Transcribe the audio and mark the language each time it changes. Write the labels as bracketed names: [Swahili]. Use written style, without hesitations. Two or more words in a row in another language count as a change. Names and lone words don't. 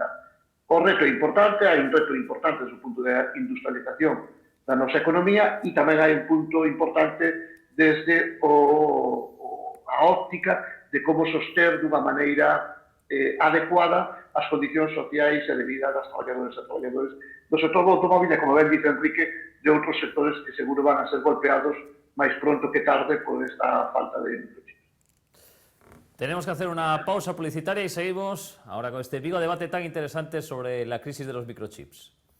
[Galician] O reto é importante, hai un reto importante desde o punto de industrialización da nosa economía e tamén hai un punto importante desde a óptica de como soster dunha maneira adecuada as condicións sociais e de vida das traballadoras e traballadores do sector do automóvil e, como ben dice Enrique, de outros sectores que seguro [Spanish] van a ser golpeados [Galician] máis pronto que tarde por esta falta de microchips. [Spanish] Tenemos que hacer una pausa publicitaria y seguimos ahora con este Vigo Debate tan interesante sobre la crisis de los microchips.